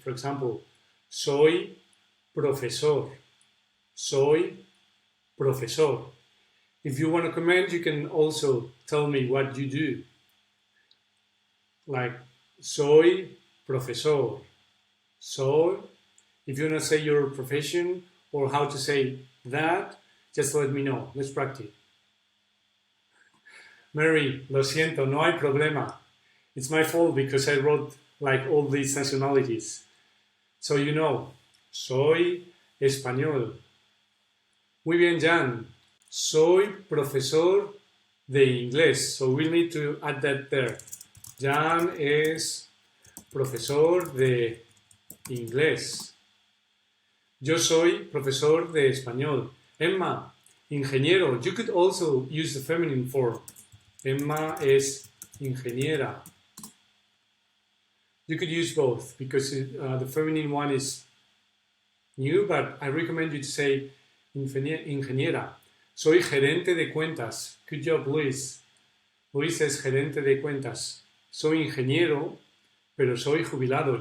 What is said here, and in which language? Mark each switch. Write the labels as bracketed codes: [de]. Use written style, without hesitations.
[en] For example, [es] soy profesor. Soy profesor. [en] If you want to comment, you can also tell me what you do. Like, [es] soy profesor. [en] So, if you want to say your profession or how to say that, just let me know. Let's practice. Mary, [es] lo siento, no hay problema. [en] It's my fault because I wrote like all these nationalities. So you know, [es] soy español. Muy bien, Jan. Soy profesor de inglés. [en] So we need to add that there. [es] Jan es profesor de inglés. Yo soy profesor de español. Emma, ingeniero. [en] You could also use the feminine form. [es] Emma es ingeniera. [en] You could use both because the feminine one is new, but I recommend you to say ingeniera. [es] Soy gerente de cuentas. [en] Good job, [es] Luis. Luis es gerente de cuentas. Soy ingeniero, pero soy jubilado.